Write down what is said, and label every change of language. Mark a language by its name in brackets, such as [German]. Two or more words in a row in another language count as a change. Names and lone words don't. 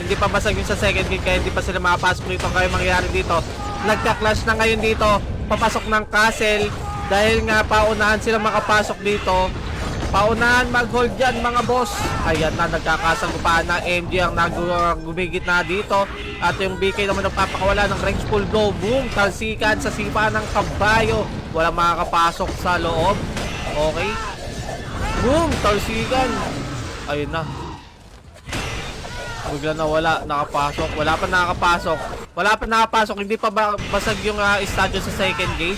[Filipino] Hindi pa basag yung sa [English] second gate [Filipino] kaya hindi pa sila makapasok dito. Kaya mangyayari dito, nagka-clash na ngayon dito. Papasok ng castle dahil nga paunahan sila makapasok dito. Paunahan mag-hold dyan mga boss. Ayan na, nagkakasagupaan na. MG ang nagumigit na dito. At yung BK naman nagpapakawala ng [English] range full blow. [Filipino] Boom, talsikan sa sipa ng kabayo. Walang makakapasok sa loob. Okay. Boom, talsikan. Ayun na. Bigla na wala, nakapasok. Wala pa nakapasok. Wala pa nakapasok. Hindi pa basag yung statue sa [English] second gate.